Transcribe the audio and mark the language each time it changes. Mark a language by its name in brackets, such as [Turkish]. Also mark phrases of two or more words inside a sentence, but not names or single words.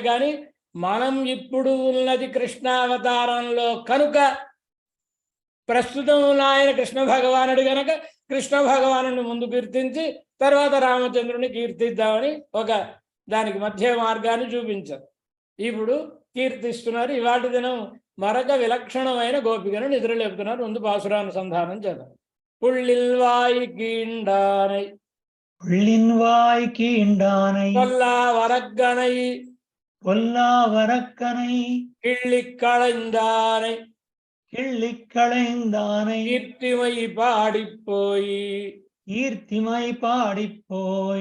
[Telugu] కానీ మనం ఇప్పుడు ఉన్నది కృష్ణావతారంలో కనుక, ప్రస్తుతం ఉన్న ఆయన కృష్ణ భగవానుడు కనుక కృష్ణ భగవానుడిని ముందు కీర్తించి తర్వాత రామచంద్రుని కీర్తిద్దామని ఒక దానికి మధ్య మార్గాన్ని చూపించారు. ఇప్పుడు కీర్తిస్తున్నారు. ఇవాటి దినం మరొక విలక్షణమైన గోపికను నిద్రలేపుతున్నారు. ముందు పాసురానుసంధానం చేద్దాం. [Tamil] புள்ளின்வாய் கீண்டானை புள்ளின்வாய் கீண்டானை பொல்லாவரக்கனை பொல்லாவரக்கனை கிள்ளிக்களைந்தானை கிள்ளிக்களைந்தானை கீர்த்திமை பாடிப்போய் ஈர்த்திமை பாடிப்போய்